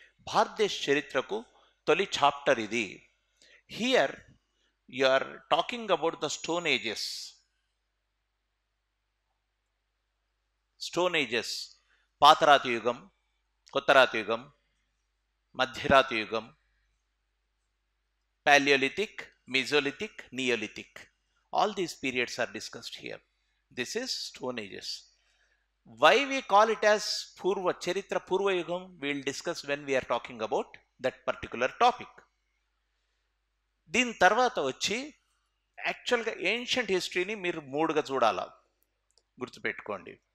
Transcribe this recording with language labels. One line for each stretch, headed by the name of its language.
Telugu: భారతదేశ చరిత్రకు తొలి చాప్టర్ ఇది.
English: Here you are talking about the stone ages.
Telugu: Stone ages, పాతరాతి యుగం, కొత్తరాతి యుగం, మధ్యరాతి యుగం, Palaeolithic, Mesolithic, neolithic.
English: All these periods are discussed here. This is Stone Ages. Why we call it as Purva Charitra Purva Yugam, we will discuss when we are talking about that particular topic.
Telugu: దీని తర్వాత వచ్చి యాక్చువల్గా ancient హిస్టరీని మీరు 3గా చూడాలా, గుర్తుపెట్టుకోండి.